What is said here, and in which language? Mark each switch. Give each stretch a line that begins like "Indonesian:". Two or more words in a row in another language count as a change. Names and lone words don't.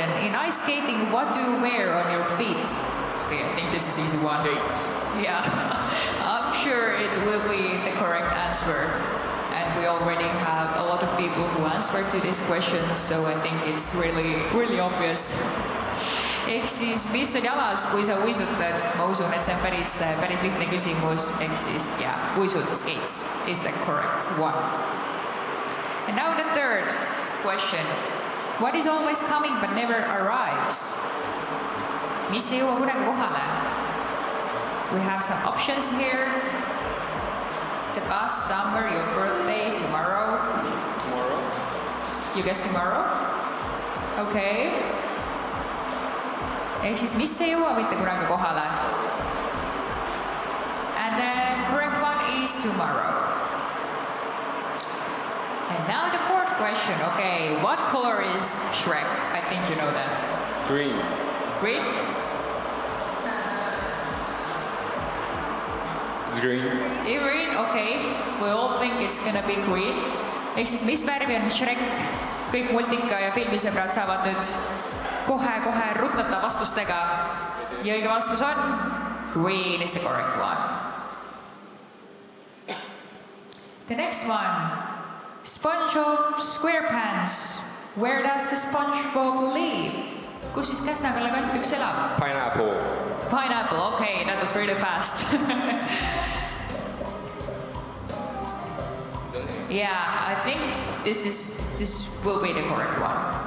English: In ice skating, what do you wear on your feet? Okay, I think this is easy one. Yeah, I'm sure it will be the correct answer. And we already have a lot of people who answered to this question, so I think it's really obvious.
Estonian: Ehk siis, mis on jalas, kui sa uisutad? Ma usun, et see on päris lihtne küsimus. Ehk siis, uisud,
English: skates is the correct one. And now the third question. What is always coming but never arrives?
Estonian: Mis ei jõua kunagi kohale?
English: We have some options here. The bus, summer, your birthday, tomorrow. Tomorrow. You guess tomorrow? Okay.
Estonian: Ehk siis, mis ei jõua mitte kunagi kohale?
English: And the correct one is tomorrow. And now the fourth question. Okay, what color is Shrek? I think you know that. Green. Green? It's green. Green, okay. We all think it's gonna be green.
Estonian: Ehk siis, mis värvi on Shrek? Kõik multika ja filmisõbrad saavad nüüd kohe rutata vastustega. Ja õige vastus on
English: green is the correct one. The next one. SpongeBob SquarePants. Where does the SpongeBob live?
Estonian: Kus siis Käsna-Kalle Kantpüks elab?
English: Pineapple. Pineapple, okay, that was really fast. Yeah, I think this will be the correct one.